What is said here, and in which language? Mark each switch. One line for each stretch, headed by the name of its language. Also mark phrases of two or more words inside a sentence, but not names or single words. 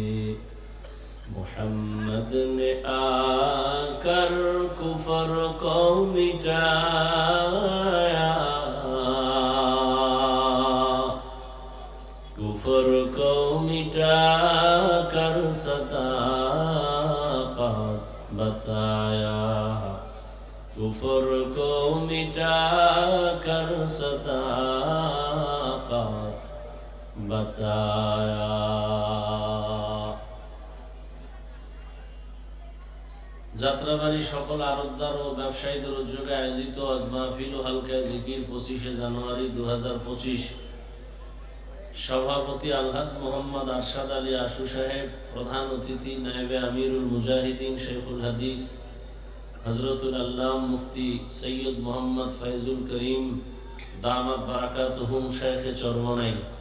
Urdu: محمد نے آ کر کفر کو مٹایا کفر کو مٹا کر صداقت بتایا کفر کو مٹا کر صداقت बताया।
Bangla: যাত্রাবাড়ি সকল আড়তদার ও ব্যবসায়ীদের উদ্যোগে আয়োজিত আজ মাহফিল ও হালকা জিকির 25শে জানুয়ারি 2025। সভাপতি আলহাজ মোহাম্মদ আরশাদ আলী আশু সাহেব, প্রধান অতিথি নায়েবে আমিরুল মুজাহিদিন শেখুল হাদিস হযরতুল আল্লাম মুফতি সৈয়দ মোহাম্মদ ফয়জুল করিম দামাত বারাকাতুহুম শেখে চরমনাই।